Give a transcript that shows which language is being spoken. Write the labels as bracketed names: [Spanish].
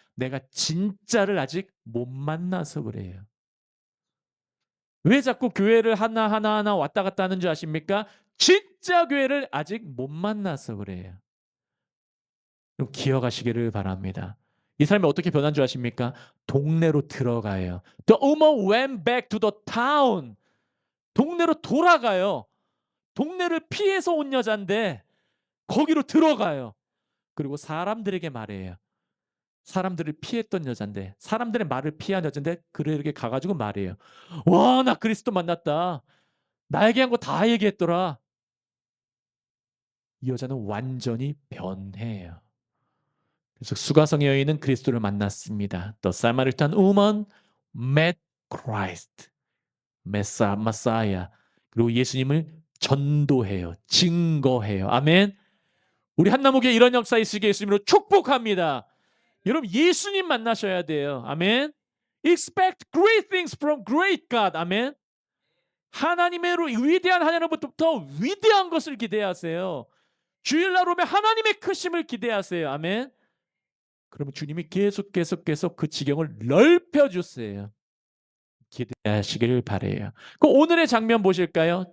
[Korean] 내가 진짜를 아직 못 만나서 그래요. 왜 자꾸 교회를 하나하나 왔다 갔다 하는 줄 아십니까? 진짜 교회를 아직 못 만나서 그래요. 좀 기억하시기를 바랍니다. 이 사람이 어떻게 변한 줄 아십니까? 동네로 들어가요. [English] The woman went back to the town. [Korean] 동네로 돌아가요. 동네를 피해서 온 여잔데 거기로 들어가요. 그리고 사람들에게 말해요. 사람들을 피했던 여잔데 사람들의 말을 피한 여잔데 그에게 가 가지고 말해요. "와 나 그리스도 만났다. 나에게 한 거 다 얘기했더라." 이 여자는 완전히 변해요. 그래서 수가성의 여인은 그리스도를 만났습니다. [English] The Samaritan woman met Christ, 메사야. [Korean] 그리고 예수님을 전도해요. 증거해요. 아멘. 우리 한나무교회 이런 역사 있으시게 예수님으로 축복합니다. 여러분 예수님 만나셔야 돼요. 아멘. [English] Expect great things from great God. [Korean] 아멘. 하나님의로 위대한 하나님으로부터 위대한 것을 기대하세요. 주일날 오면 하나님의 크심을 기대하세요. 아멘. 그러면 주님이 계속 그 지경을 넓혀 주세요. 기대하시기를 바래요. 그 오늘의 장면 보실까요?